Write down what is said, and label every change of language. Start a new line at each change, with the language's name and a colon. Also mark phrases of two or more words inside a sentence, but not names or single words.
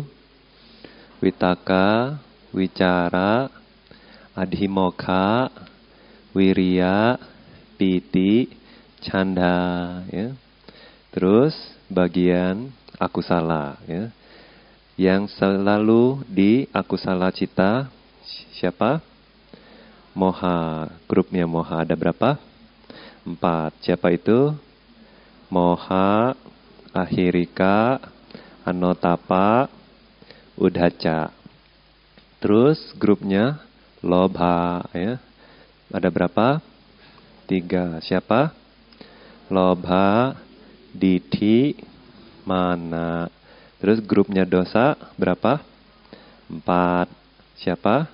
Pali: Witaka, Wicara, Adhimoka, Wiriya, Piti, Canda.
Indonesian: Ya. Terus bagian akusala, ya. Yang selalu di
Pali: akusala cita
Indonesian: siapa? Moha. Grupnya moha ada berapa? 4. Siapa itu?
Pali: Moha, ahirika, anotapa, udhaca.
Indonesian: Terus grupnya lobha, ya. Ada berapa? 3. Siapa?
Pali: Lobha, Dithi, Mana.
Indonesian: Terus grupnya dosa berapa? 4. Siapa?